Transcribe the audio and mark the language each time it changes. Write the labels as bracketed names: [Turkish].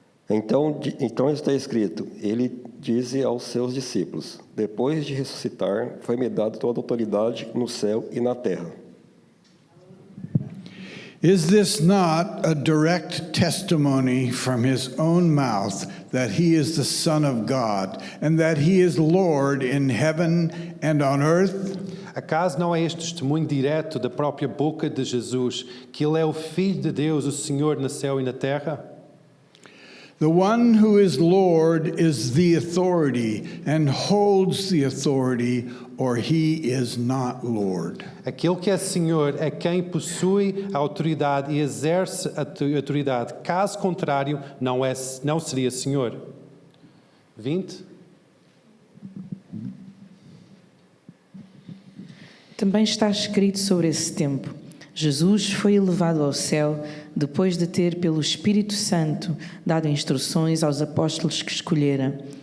[Portuguese] Então está escrito, ele disse aos seus discípulos: Depois de ressuscitar, foi-me dado toda a autoridade no céu e na terra. [English] Is this not a direct testimony from his own mouth that he is the Son of God and that he is Lord in heaven and on earth? [Portuguese] Acaso não é este testemunho direto da própria boca de Jesus que ele é o Filho de Deus, o Senhor no céu e na terra? [English] The one who is Lord is the authority and holds the authority, or he is not Lord. [Portuguese] Aquele que é Senhor é quem possui a autoridade e exerce a autoridade. Caso contrário, não seria Senhor. 20. Também está escrito sobre esse tempo: Jesus foi elevado ao céu depois de ter, pelo Espírito Santo, dado instruções aos apóstolos que escolhera.